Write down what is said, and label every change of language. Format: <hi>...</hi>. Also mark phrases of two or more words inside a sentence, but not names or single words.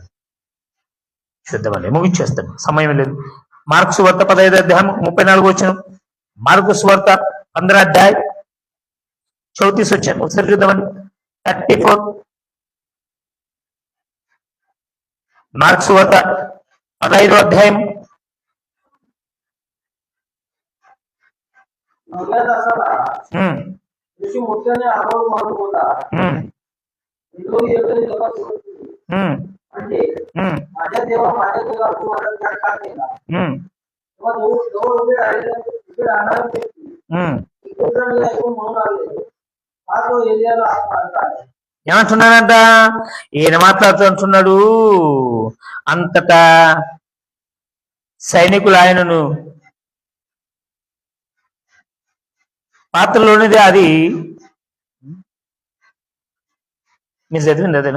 <te>చూద్దామండి, ముగించేస్తాను, సమయం లేదు. మార్కు సువార్త 15వ అధ్యాయం 34 వచ్చిన. మార్కు సువార్త 15వ అధ్యాయం 34 వచ్చాను. ఒకసారి చూద్దామండి. 34 మార్కు సువార్త 15వ అధ్యాయం</te> <mr>9व्या तासाला येशू मोठ्याने आवाज मारून बोलला, निरोगी योग्य जगात म्हणजे माझ्या देवा, माझ्या देवा, तू माझा त्याग का केला? तेव्हा जवळ उभे राहणारे व्यक्ती इतरांनी ऐकून म्हणून आले, हा तो एलियाला आहे.</mr> <te>ఏమంటున్నాడంట? ఈయన మాట్లాడుతుంటున్నాడు. అంతటా సైనికులు ఆయనను పాత్రలోనిది అది మీరు చదివింది అదేనా?</te>